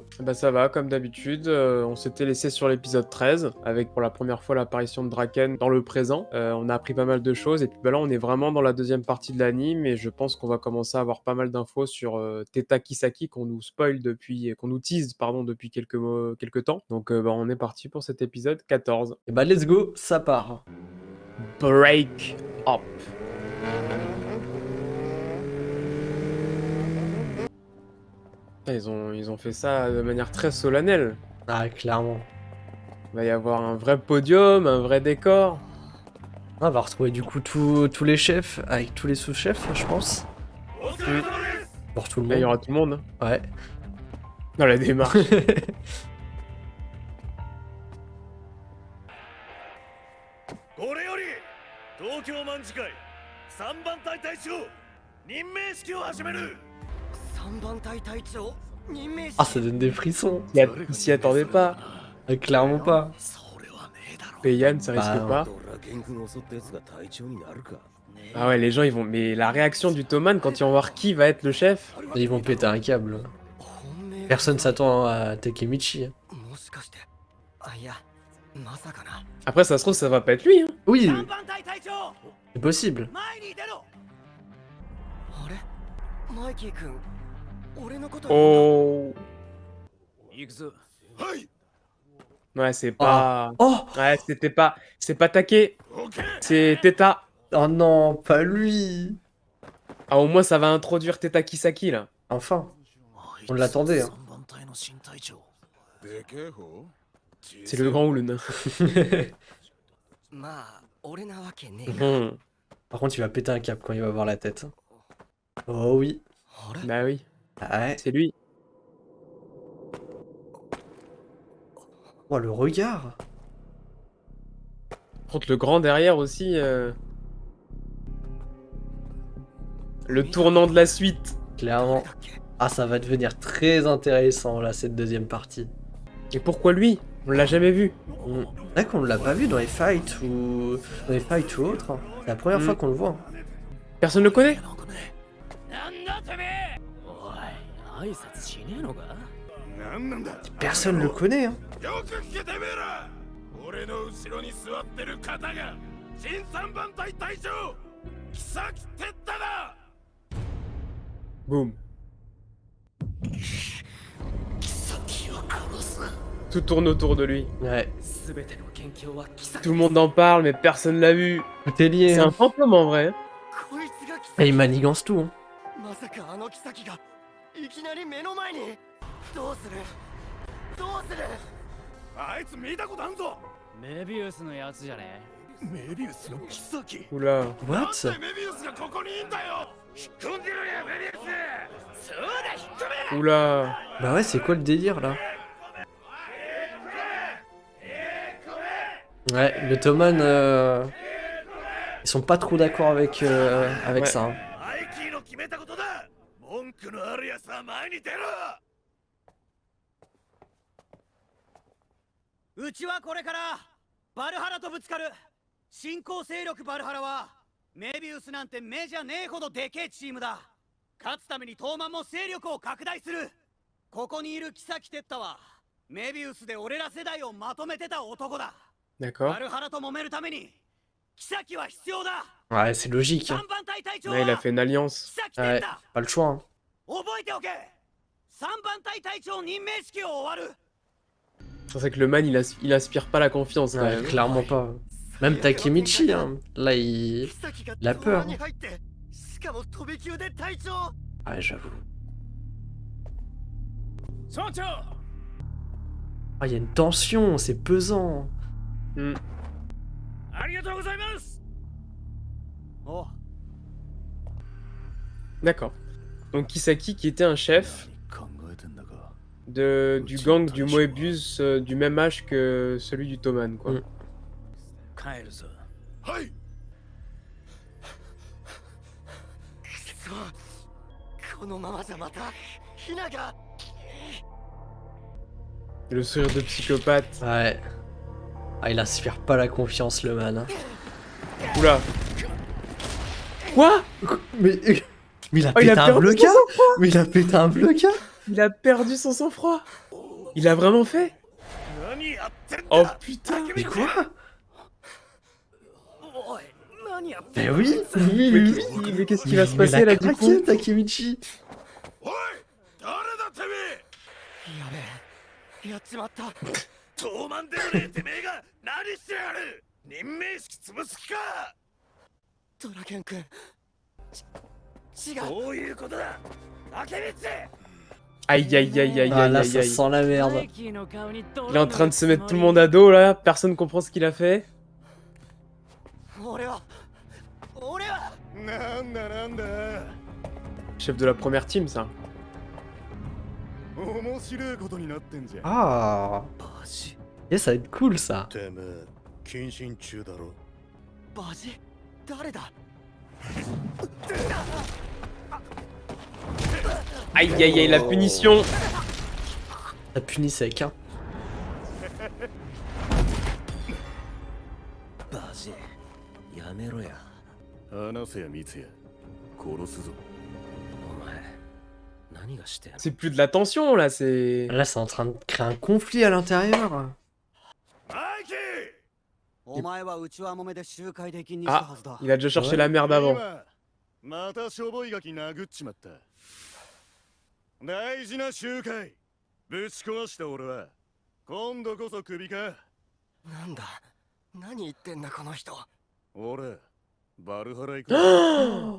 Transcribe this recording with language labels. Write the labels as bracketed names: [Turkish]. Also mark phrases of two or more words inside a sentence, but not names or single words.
[French] Bah ça va, comme d'habitude. On s'était laissé sur l'épisode 13, avec pour la première fois l'apparition de Draken dans le présent. On a appris pas mal de choses, et puis bah là on est vraiment dans la deuxième partie de l'anime, et je pense qu'on va commencer à avoir pas mal d'infos sur Teta Kisaki, qu'on nous spoil depuis... qu'on nous tease, pardon, depuis quelques temps. Donc bah on est parti pour cet épisode 14. Et bah [English] let's go, [French] ça part. [English] Break up. [French] Ah, ils ont fait ça de manière très solennelle. Ah clairement. Il va y avoir un vrai podium, un vrai décor. On va retrouver du coup tous les chefs avec tous les sous-chefs, je pense. Pour tout le Là, il y monde. aura tout le monde. Hein. Ouais. Dans la démarche. [Japanese] これより東京卍会3番隊隊長任命式を始める3番隊隊長任命式 [French] Ah, ça donne des frissons. Il s'y attendait pas. Ah, clairement pas. [Japanese] それはねえだろ [French] Payane, ça risque Bah, pas. [Japanese] ドラケン君を襲ったやつが隊長になるかねえ [French] Ah ouais, les gens, ils vont... Mais la réaction du Toman quand ils vont voir qui va être le chef... Ils vont péter un câble. [Japanese] 本命 [French] Personne s'attend à Takemichi. [Japanese] もしかしてあいやまさかな [French] Après, ça se trouve, ça va pas être lui. Hein. Oui, [Japanese] 3 番隊隊長 [French] c'est possible. [Japanese] 前に出ろあれマイキー君俺のこと Oh... 行くぞはい [French] Ouais, c'est pas... Oh. Ouais, c'était pas... C'est pas taqué. C'est Teta. Oh non, pas lui. Ah, au moins, ça va introduire Teta Kisaki, là. Enfin. On l'attendait, hein. [Japanese] 3番隊の新隊長 [French] C'est le grand ou le nain. [Japanese] まあ俺なわけねえな Mhm. [French] Par contre, il va péter un câble quand il va voir la tête. Oh oui. [Japanese] あれ [French] Bah oui, Ah ouais. c'est lui. Oh, le regard. Par contre, le grand derrière aussi... Le tournant de la suite. Clairement. Ah, ça va devenir très intéressant, là, cette deuxième partie. Et pourquoi lui? On l'a jamais vu. Là qu'on l'a pas vu dans les fights ou... Dans les fights ou autres. Hein. C'est la première fois qu'on le voit. Personne le connaît? [Japanese] なんだてめえおい挨拶しねえのかなんなんだ [French] Personne le connaît, hein. [Japanese] よく聞けてめえら俺の後ろに座ってる方が新3番隊隊長木崎哲太だ Boum. 木崎を殺す [French] Tout tourne autour de lui. Ouais. [Japanese] 全ての元凶は木崎 [French] Tout le monde en parle, mais personne l'a vu. Tout est lié, C'est hein. un fantôme en vrai. [Japanese] こいつが木 [French] Et [Japanese] 崎 [French] il manigance tout, hein. [Japanese] まさかあの木崎がいきなり目の前にどうするどうするあいつ見たことあんぞメビウスのやつじゃねメビウスの木崎 Oula. なん What? でメビウスがここにいんだよ引っ込んでろやメビウスそうだ引っ込め Oula. [French] Bah ouais, c'est quoi le délire, là? Ouais, le Toman, ils sont pas trop d'accord avec, avec Ouais. ça. Hein. [Japanese] マイキーの決めたことだ文句のあるやつは前に出ろうちはこれからバルハラとぶつかる新興勢力バルハラはメビウスなんて目じゃねえほどでけえチームだ勝つために東マンも勢力を拡大するここにいる木崎哲太はメビウスで俺ら世代をまとめてた男だ [French] D'accord. [Japanese] バルハラと揉めるために木崎は必要だ [French] Ouais, c'est logique. Hein. [Japanese] 3 番隊隊長 [French] Ouais, il a [Japanese] は [French] fait une alliance. [Japanese] 木崎 [French] Ouais, [Japanese] 哲太 [French] pas le choix. Hein. [Japanese] 覚えておけ3番隊隊長任命式を終わる [French] C'est vrai que le man, il aspire pas la confiance quand Ouais, même. clairement pas. Même Takemichi, hein. Là, il... [Japanese] 木崎が [French] La peur. [Japanese] 東馬に入ってしかも飛び級で隊長 [French] Ouais, j'avoue. [Japanese] 村長 [French] Ah, il y a une tension, c'est pesant. Hmm. [Japanese] ありがとうございますお [French] D'accord. Donc Kisaki qui était un chef [Japanese] 考えてんだか [French] du gang du Moebius du même âge que celui du Toman, quoi. Mm. [Japanese] 帰るぞはいこのままじゃまたヒナが [French] Et le sourire de psychopathe. Ouais. Ah, il inspire pas la confiance, le man. Hein. Oula. Quoi? Mais il a Oh, il pété a un perdu son bloca. sang-froid. Mais il a pété un bloca. Il a perdu son sang-froid. Il a vraiment fait? [Japanese] 何やってんだ [French] Oh putain. Mais quoi? [Japanese] おい何やって [French] Mais oui, oui, Mais oui. qu'est-ce qui va se Mais passer il a là du craqué, coup? Takemichi. [Japanese] おい誰だてめやべえやっちまったえ東蛮でもねえてめえが何してやる任命式潰す気かドラケン君違うどういうことだ明光 [French] Aïe aïe aïe aïe Ah aïe là, aïe ça aïe. sent la merde. Il est en train de se mettre tout le monde à dos là, personne comprend ce qu'il a fait. [Japanese] 俺はなんだなんだ [French] Chef de la première team ça. [Japanese] 面白いことになってんじゃん Ah. バジ [French] Et ça va être cool, ça. [Japanese] てめえ謹慎中だろバジ誰だ [French] Aïe aïe aïe la punition. Ça punit sec, hein. [Japanese] バジやめろや話せや三ツ矢殺すぞお前何がしてんの [French] C'est plus de la tension là, c'est... Là, c'est en train de créer un conflit à l'intérieur. [Japanese] マイキーお前は内輪もめで集会で禁にしたはずだ [French] Il a déjà cherché la merde avant. [Japanese] 今またしょぼいガキ殴っちまった大事な集会ぶち壊した俺は今度こそクビかなんだ何言ってんだこの人俺バルハラ行く